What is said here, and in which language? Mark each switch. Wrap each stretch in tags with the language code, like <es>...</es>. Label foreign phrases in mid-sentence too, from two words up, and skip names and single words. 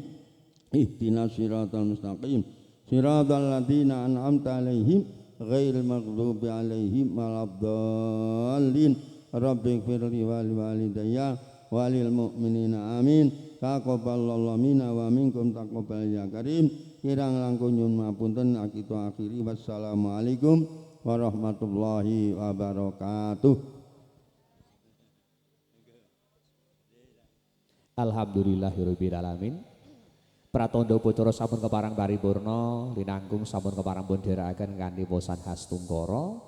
<ar>اهدنا الصراط المستقيم. صراط الذين أنعمت عليهم غير المغضوب عليهم ولا الضالين. رب اغفر لي ولوالدي وللمؤمنين آمين. تقبل الله منا ومنكم تقبل يا كريم.</ar> <jv>Kirang langkung nyuwun mapunten akitu akhiri.</jv> <ar>والسلام عليكم ورحمة الله وبركاته. الحمد لله رب العالمين.</ar> <jv>Pratandha putra sampun keparang paripurna linangkung sampun keparang pun dherekaken kanthi posan khas Tungkara.</jv>